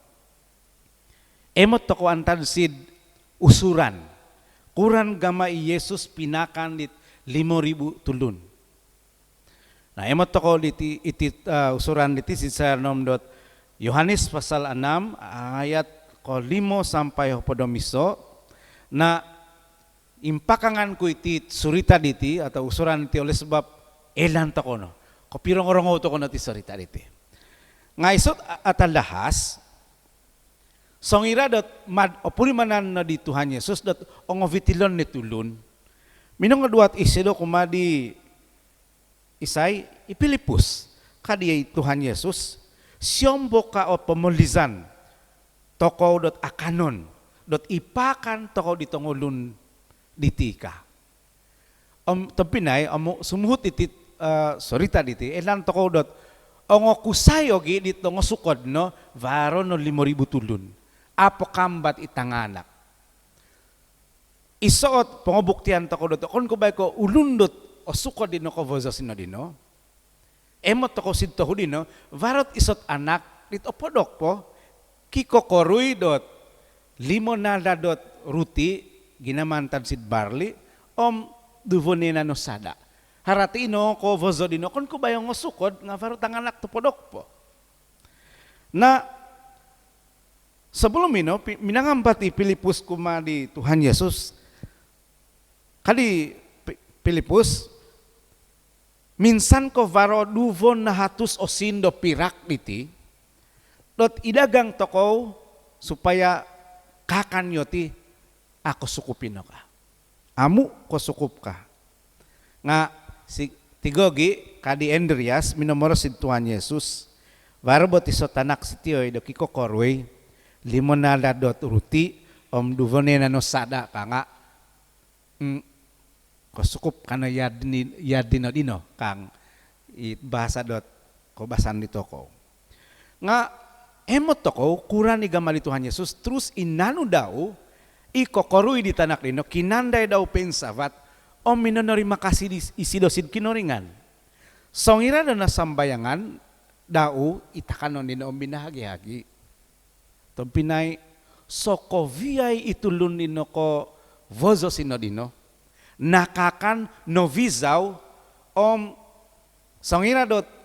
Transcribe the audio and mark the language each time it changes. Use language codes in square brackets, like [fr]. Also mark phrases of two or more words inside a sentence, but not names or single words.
[dtp] Emot toko antad sid usuran. Kuran gama i Yesus pinakan dit 5,000 tulun. Nah emot toko diti usuran diti sid sa nom dot Yohanes [ms] pasal 6 ayat [dtp] ko 5 sampai 10 na impakangan ko iti surita diti atau usuran iti [ms] oleh sebab [dtp] elan to kono. Ko pirong-rongo to kono ti surita diti. Nga isot atalahas songira dot mad opuri manan na di Tuhan Yesus dot ongovitilon ni tulun. Minong kaduat isido kumadi isay ipilipus kadi Tuhan Yesus siyombo ka o pemulizan toko dot akanon dot ipakan toko ditongolun ditika. Tampinay sumuhut iti sorita diti elan toko dot ongo kusayo gi dito ngo sukod no varo no 5,000 tulun. Apo kambat itanganak. Isuot pangobuktian toko dot kon kubay ko ulundot o sukod dino ko vozo sino dino. Emot toko sidto dino varot isot anak dito podok po kikokoruy dot 5 nada dot ruti ginamantan sid barley duvonena no sada. Harati ino ko vozo dino kon kubayong ngo sukod nga varot ang anak to podok po. Na sebelum ino minangambat Pilipus kuma di Tuhan Yesus kali Pilipus minsan ko varo duvon na hatus o sindo pirak diti dot idagang toko supaya kakanyo ti ako sukupin ka. Amu ko sukup ka. Nga si tigogi kadi Andreas minomoro si Tuhan Yesus varo bot isotanak si tiyoy do kikokorway 5 nada dot ruti duvone na no sada ka nga kosukup kana yadino dino kang bahasa dot ko basan dito ko nga emot to ko kuran ni gamali Tuhan Yesus terus inanu daw ikokorui di tanak dino kinanday daw pensavat minonori makasih isidosid kinoringan songira na sambayangan daw itakanon dino binahagi-hagi Tompinay sokoviay itulun nino ko vozo sino dino nakakan novizaw songira dot